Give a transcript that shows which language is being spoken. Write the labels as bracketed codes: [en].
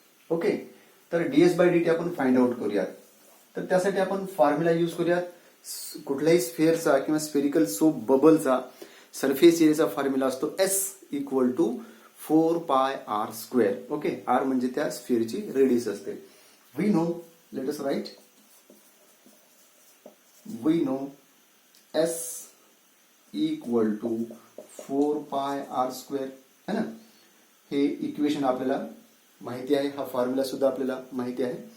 [mr] Okay, तर ds/dt आपण find out करूयात. तर त्यासाठी आपण फॉर्म्युला यूज करूयात. कुठल्याही स्फेअरचा किंवा स्फेरिकल सोप बबलचा सरफेस एरियाचा फॉर्म्युला असतो S equal to 4πr². Okay, R म्हणजे त्या स्फिअरची रेडियस असते. [en] we know, let us write, we know S equal to 4πr² [hi] है ना. [mr] हे इक्वेशन आपल्याला माहिती आहे, हा फॉर्म्युला सुद्धा आपल्याला माहिती आहे.